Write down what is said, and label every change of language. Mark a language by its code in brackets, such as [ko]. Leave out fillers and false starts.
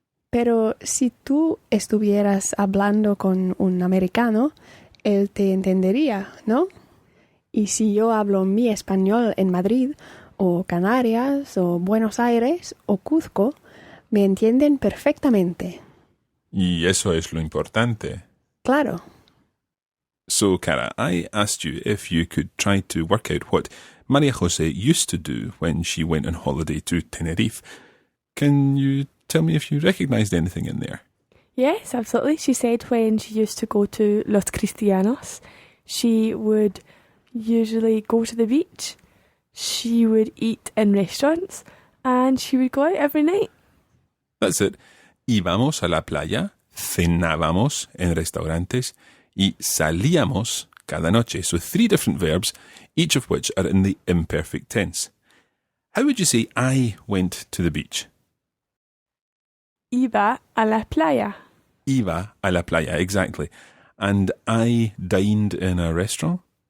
[es] Pero si tú estuvieras hablando con un americano, él te entendería, ¿no? Y si yo hablo mi español en Madrid, o Canarias, o Buenos Aires, o Cuzco, me entienden perfectamente. Y eso es lo importante. Claro. [en] So, Cara, I asked you if you could try to work out what Maria Jose used to do when she went on holiday to Tenerife. Can you tell me if you recognised anything in there? Yes, absolutely. She said when she used to go to Los Cristianos, she would usually go to the beach, she would eat in restaurants, and she would go out every night. That's it. [es] Íbamos a la playa, cenábamos en restaurantes y salíamos cada noche. [en] So 3 different verbs, each of which are in the imperfect tense. How would you say I went to the beach? [es] Iba a la playa. Iba a la playa, [en] exactly. And I dined in a restaurant?